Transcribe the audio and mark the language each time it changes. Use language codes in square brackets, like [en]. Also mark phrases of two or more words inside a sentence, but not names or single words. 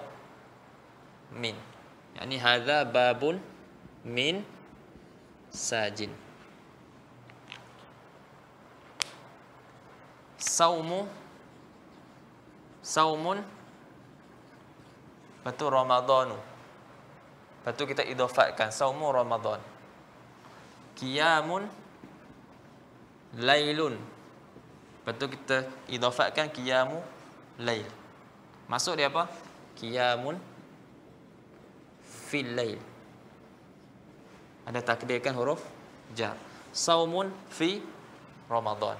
[ar] من. يعني هذا باب من سجن. [ms] Saumun lepas tu Ramadhanu. Lepas tu kita idhafatkan [ar] صوم رمضان. قيام ليل. [ms] Lepas tu kita idhafatkan [ar] قيام ليل. [ms] Maksud dia apa? [ar] قيام في الليل. [ms] Ada takdirkan huruf jar. [ar] صوم في رمضان.